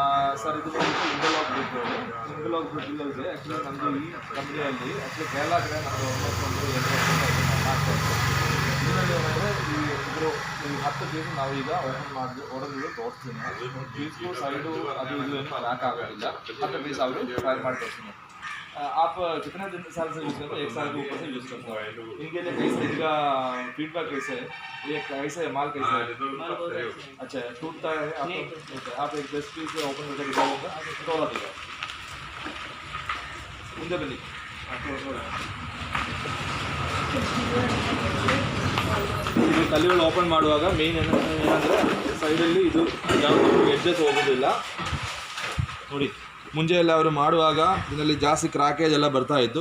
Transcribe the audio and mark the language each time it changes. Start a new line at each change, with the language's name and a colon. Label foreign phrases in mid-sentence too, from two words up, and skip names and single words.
Kannada: ಸರ್ ಇದು ಬಂದು ಇಂಟರ್ಲಾಕ್ ಬ್ರಿಡ್ಜ್ ಇದೆ. ಆ್ಯಕ್ಚುಲಿ ನಮ್ಮದು ಈ ಕಂಪ್ನಿಯಲ್ಲಿ ಆ್ಯಕ್ಚುಲಿ ಕೇರಳ ಕಡೆ ನಮ್ಮದು ಆಲ್ಮೋಸ್ಟ್ ಒಂದು 2 ವರ್ಷದಿಂದ ಮಾಡ್ತಾ ಇದ್ದೀವಿ. ಇದರಲ್ಲಿ ಏನಂದರೆ ಇದ್ರ 10 ಪೀಸ್ ನಾವು ಈಗ ಓಪನ್ ಮಾಡಿ ಹೊಡೆದು ತೋರಿಸ್ತೀನಿ. ಪೀಸ್ಗೂ ಸೈಡು ಅದು ಇದು ಏನು ಲ್ಯಾಕ್ ಆಗೋದಿಲ್ಲ. 10
Hindi: पीस आप ट्राई
Kannada: ಮಾಡಿ ತೋರಿಸ್ತೀನಿ.
Hindi: आप कितने दिन साल से यूज़ करते हो? 1 साल के ऊपर से यूज़ करते हो. इनके लिए कैसे इनका फीडबैक कैसे है? ये कैसे है माल कैसे है? अच्छा टूटता है आप एक 10 पीस ओपन करके दिखाऊंगा थोड़ा देगा
Kannada: ಮುಂದೆ ಬನ್ನಿ. ಇದು ಕಲ್ಲಿಗಳು ಓಪನ್ ಮಾಡುವಾಗ ಮೇನ್ ಏನಂದರೆ ಸೈಡಲ್ಲಿ ಇದು ಯಾವುದು ಎಡ್ಜಸ್ ಹೋಗೋದಿಲ್ಲ ನೋಡಿ. ಮುಂಚೆ ಎಲ್ಲ ಅವರು ಮಾಡುವಾಗ ಇದರಲ್ಲಿ ಜಾಸ್ತಿ ಕ್ರಾಕೇಜ್ ಎಲ್ಲ ಬರ್ತಾ ಇತ್ತು.